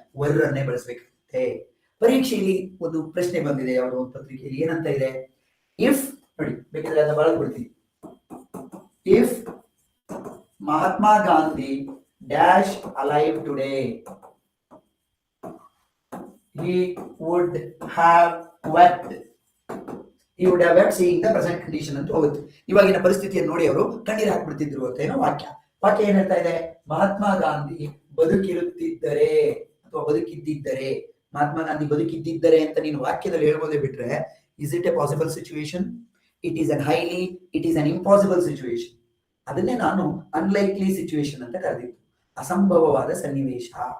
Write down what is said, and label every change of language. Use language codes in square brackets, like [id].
[kn] Var ಅನ್ನೇ ಬಳಸಬೇಕಾಗುತ್ತೆ. ಪರೀಕ್ಷೆಯಲ್ಲಿ ಒಂದು ಪ್ರಶ್ನೆ ಬಂದಿದೆ, ಯಾವುದೋ ಒಂದು ಪತ್ರಿಕೆಯಲ್ಲಿ ಏನಂತ ಇದೆ, ಇಫ್, ನೋಡಿ ಬೇಕಾದ್ರೆ ಅದನ್ನ ಬಳಸ್ಬಿಡ್ತೀನಿ, [en] If Mahatma Gandhi dash alive today he would have wept. He would have wept seeing the present condition [kn] ಅಂತ ಹೋಗುತ್ತೆ. ಇವಾಗಿನ ಪರಿಸ್ಥಿತಿಯನ್ನು ನೋಡಿ ಅವರು ಕಣ್ಣೀರು ಹಾಕ್ಬಿಡ್ತಿದ್ರು ಅಂತ ಏನೋ ವಾಕ್ಯ ಏನ್ ಹೇಳ್ತಾ ಇದೆ? ಮಹಾತ್ಮ ಗಾಂಧಿ ಬದುಕಿರುತ್ತಿದ್ದರೆ ಅಥವಾ ಬದುಕಿದ್ದಿದ್ದರೆ, ಮಹಾತ್ಮ ಗಾಂಧಿ ಬದುಕಿದ್ದಿದ್ದರೆ ಅಂತ ನೀನು ವಾಕ್ಯದಲ್ಲಿ ಹೇಳ್ಬೋದೇ ಬಿಟ್ರೆ, [en] Is it a possible situation? It is an highly, it is an impossible situation. [kn] ಅದನ್ನೇ ನಾನು ಅನ್ಲೈಕ್ಲಿ ಸಿಚುವೇಶನ್ ಅಂತ ಕರೆದಿದ್ದು, ಅಸಂಭವವಾದ ಸನ್ನಿವೇಶ.